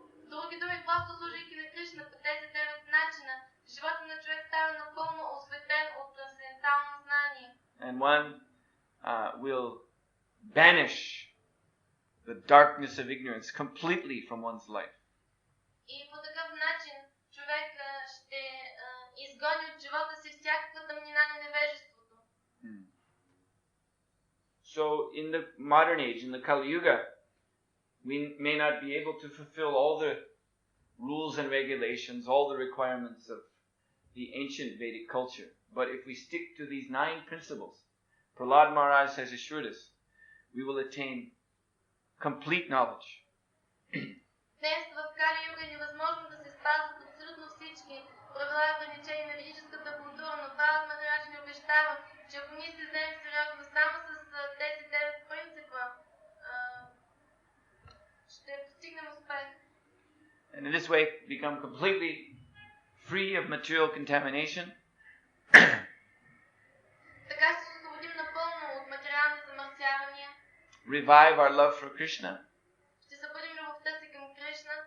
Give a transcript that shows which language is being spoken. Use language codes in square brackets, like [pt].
[bg] Други думи, просто служейки на Кришна по тези 9 начина, живота на човек става напълно осветен от трансцендентално знание. [en] And one will banish the darkness of ignorance completely from one's life. [bg] И по такъв начин човек ще изгони от живота си всякаква тъмнина на невежеството. [en] So in the modern age, in the Kali Yuga, we may not be able to fulfill all the rules and regulations, all the requirements of the ancient Vedic culture. But if we stick to these 9 principles, Prahlad Maharaj has assured us we will attain complete knowledge. [bg] Днес в Кали Юга е невъзможно да се спазват абсолютно всички правила и ограничения на ведическата култура, но Пралад Махарадж ни обещава, че ако ние се вземем сериозно само с тези 9 принципа, ще постигнем успех. [en] And in this way become completely free of material contamination. [bg] Така ще се освободим напълно от материални замърсявания. [en] Revive our love for Krishna. [bg] Ще събудим любовта си към Кришна.